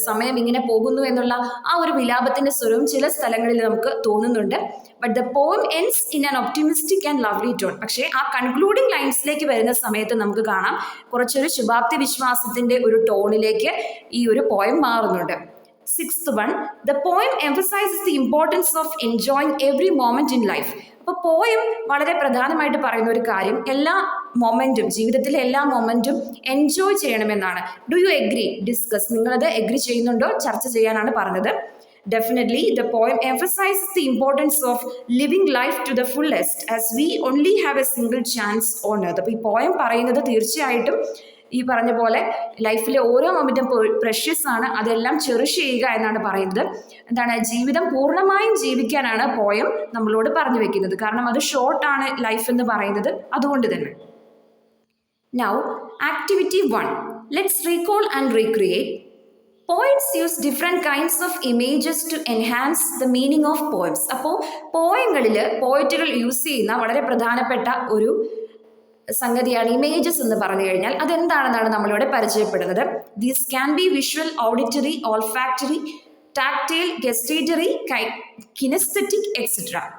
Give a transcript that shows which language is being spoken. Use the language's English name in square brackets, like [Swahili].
[Malayalam] സമയം ഇങ്ങനെ പോകുന്നു എന്നുള്ള ആ ഒരു വിലാപത്തിന്റെ സ്വരവും ചില സ്ഥലങ്ങളിൽ നമുക്ക് തോന്നുന്നുണ്ട്. [English] But the poem ends in an optimistic and lovely tone. [Malayalam] പക്ഷേ ആ കൺക്ലൂഡിംഗ് ലൈൻസിലേക്ക് വരുന്ന സമയത്ത് നമുക്ക് കാണാം കുറച്ചൊരു ശുഭാപ്തി വിശ്വാസത്തിന്റെ ഒരു ടോണിലേക്ക് ഈ ഒരു പോയം മാറുന്നുണ്ട്. [English] Sixth one, the poem emphasizes the importance of enjoying every moment in life. [Malayalam] അപ്പോൾ പോയം വളരെ പ്രധാനമായിട്ട് പറയുന്ന ഒരു കാര്യം എല്ലാ മൊമെന്റും, ജീവിതത്തിലെ എല്ലാ മൊമെന്റും എൻജോയ് ചെയ്യണമെന്നാണ്. [English] Do you agree? Discuss. [Malayalam] നിങ്ങളത് എഗ്രി ചെയ്യുന്നുണ്ടോ? ചർച്ച ചെയ്യാനാണ് പറഞ്ഞത്. [English] Definitely, the poem emphasizes the importance of living life to the fullest as we only have a single chance on earth. [Malayalam] അപ്പോൾ ഈ പോയം പറയുന്നത് തീർച്ചയായിട്ടും ഈ പറഞ്ഞ പോലെ ലൈഫിലെ ഓരോ മൊമെന്റും പ്രഷ്യസ് ആണ്, അതെല്ലാം ചെറിഷ് ചെയ്യുക എന്നാണ് പറയുന്നത്. എന്താണ്, ജീവിതം പൂർണ്ണമായും ജീവിക്കാനാണ് പോയം നമ്മളോട് പറഞ്ഞു വെക്കുന്നത്. കാരണം അത് ഷോർട്ടാണ് ലൈഫ് എന്ന് പറയുന്നത്, അതുകൊണ്ട് തന്നെ. [English] Now, activity 1. Let's recall and recreate. Poets use different kinds of images to enhance the meaning of poems. [Malayalam] അപ്പോൾ പോയങ്ങളിൽ പോയറ്റുകൾ യൂസ് ചെയ്യുന്ന വളരെ പ്രധാനപ്പെട്ട ഒരു സംഗതിയാണ് ഇമേജസ് എന്ന് പറഞ്ഞു കഴിഞ്ഞാൽ. അതെന്താണെന്നാണ് നമ്മളിവിടെ പരിചയപ്പെടുന്നത്. [English] These can be visual, auditory, olfactory, tactile, gustatory, kinesthetic etcetera.